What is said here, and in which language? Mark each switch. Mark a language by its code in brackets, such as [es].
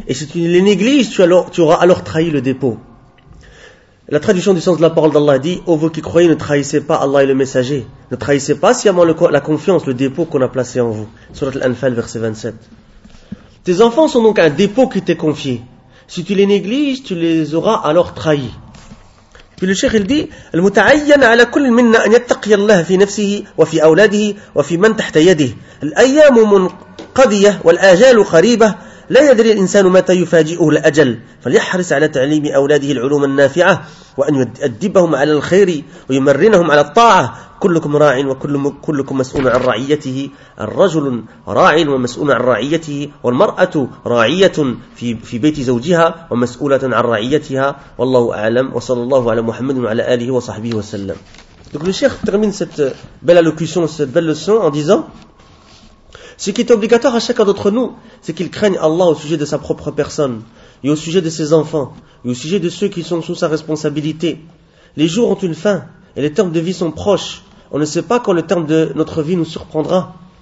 [fr] Et si tu les négliges, tu auras alors trahi le dépôt. La traduction du sens de la parole d'Allah dit, « Ô vous qui croyez, ne trahissez pas Allah et le messager. Ne trahissez pas sciemment la confiance, le dépôt qu'on a placé en vous. » Sourate Al-Anfal, verset 27. Tes enfants sont donc un dépôt qui t'est confié. Si tu les négliges, tu les auras alors trahis. Puis le cheikh il dit, [ar] « المتعين على كل منا أن يتقي الله في نفسه وفي أولاده وفي من تحت يده. الأيام منقضية والآجال قريبة. لا يدري الإنسان متى يفاجئه الأجل. فليحرص على تعليم أولاده العلوم النافعة وأن يؤدبهم على الخير ويمرنهم على الطاعة. كلكم راع وكلكم مسؤول عن رعيته. الرجل راع ومسؤول عن رعيته والمرأة راعية في بيت زوجها ومسؤولة عن رعيتها والله أعلم وصلى الله على محمد وعلى آله وصحبه وسلم. [fr] Donc le cheikh termine cette belle allocution, cette belle leçon en disant: ce qui est obligatoire à chacun d'entre nous, c'est qu'il craigne Allah au sujet de sa propre personne, et au sujet de ses enfants, et au sujet de ceux qui sont sous sa responsabilité. Les jours ont une fin, et les termes de vie sont proches. On ne sait pas quand le terme de notre vie nous surprendra.